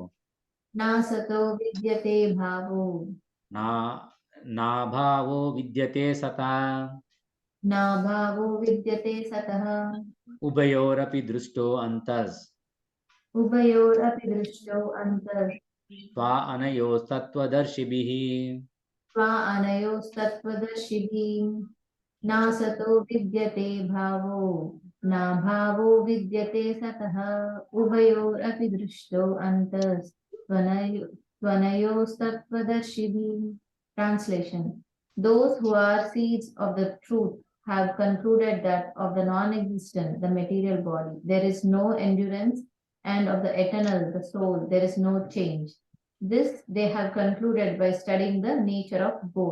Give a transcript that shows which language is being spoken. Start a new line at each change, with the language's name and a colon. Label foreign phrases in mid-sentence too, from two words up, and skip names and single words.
Sanskrit: నాభావో విద్యతే సతా ఉభయోరపి దృష్టో అంతస్ త్వా అనయోస్తత్వదర్శిభిః. ना सतो विद्यते भावो ना भावो विद्यते सतः उभयोरपि दृष्टो त्वनयोस्तत्त्वदर्शिभिः.
English: Translation: Those who are seeds of the truth have concluded that of the non-existent, the material body, there is no endurance, and of the eternal, the soul, there is no change. This they have concluded by studying the nature of both.